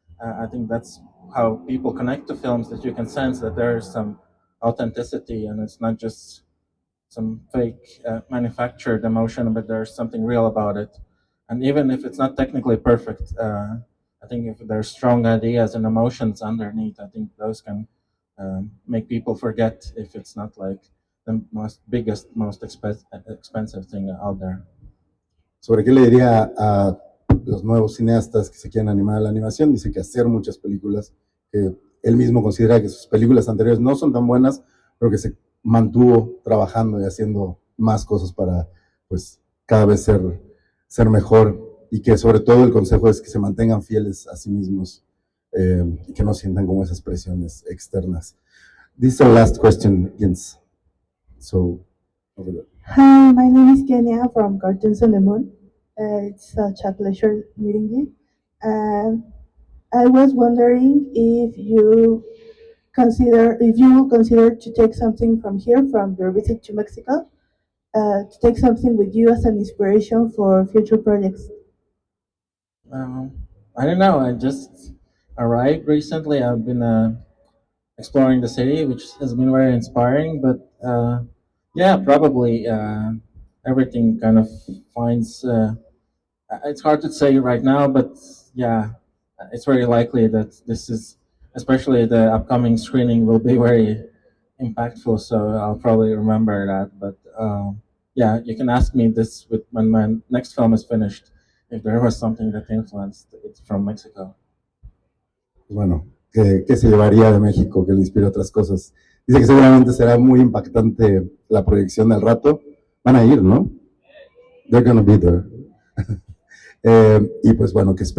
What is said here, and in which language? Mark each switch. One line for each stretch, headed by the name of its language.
English: I think that's how people connect to films, that you can sense that there is some authenticity and it's not just some fake manufactured emotion, but there's something real about it. And even if it's not technically perfect, I think if there's strong ideas and emotions underneath, I think those can make people forget if it's not like the most expensive thing out there.
Spanish: ¿Sobre qué le diría a los nuevos cineastas que se quieren animar a la animación? Dice que hacer muchas películas, que él mismo considera que sus películas anteriores no son tan buenas, pero que se mantuvo trabajando y haciendo más cosas para, pues, cada vez ser mejor, y que sobre todo el consejo es que se mantengan fieles a sí mismos y que no sientan como esas presiones externas.
English: This is our last question, Gints. So, over there. Hi, my name is Kenya from Cartoons on the Moon. It's such a pleasure meeting you. I was wondering if you will consider to take something from here, from your visit to Mexico, to take something with you as an inspiration for future projects. I don't know. arrived recently. I've been exploring the city, which has been very inspiring. But yeah, probably everything kind of finds. It's hard to say right now, but yeah, it's very likely that this is, especially the upcoming screening, will be very impactful. So I'll probably remember that. But yeah, you can ask me this when my next film is finished, if there was something that influenced it from Mexico.
Spanish: Bueno, ¿qué se llevaría de México que le inspire otras cosas? Dice que seguramente será muy impactante la proyección del rato. Van a ir, ¿no?
English: They're gonna be there.
Spanish: Y pues bueno, que espero